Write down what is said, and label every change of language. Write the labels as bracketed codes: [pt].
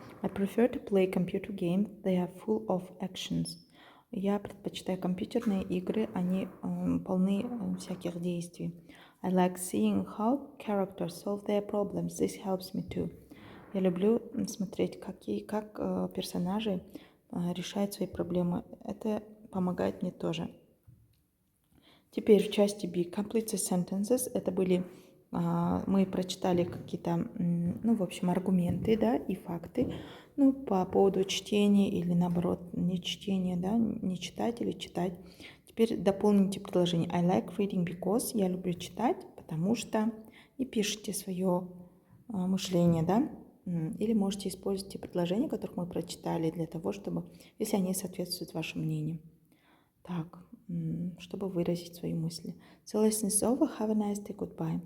[en] I prefer to play computer games. They are full of actions. [ru] Я предпочитаю компьютерные игры, они полны всяких действий. [en] I like seeing how characters solve their problems. This helps me too. [ru] Я люблю смотреть, как персонажи решают свои проблемы. Это помогает мне тоже. Теперь в части B. [en] Complete the sentences. [ru] Это были, мы прочитали какие-то, аргументы, да, и факты, по поводу чтения или, наоборот, не чтения, да, не читать или читать. Теперь дополните предложение. [en] I like reading because. [ru] Я люблю читать, потому что и пишите свое мышление, да? Или можете использовать те предложения, которых мы прочитали, для того, чтобы, если они соответствуют вашему мнению. Так, чтобы выразить свои мысли. [en] So lesson is over. Have a nice day. Goodbye.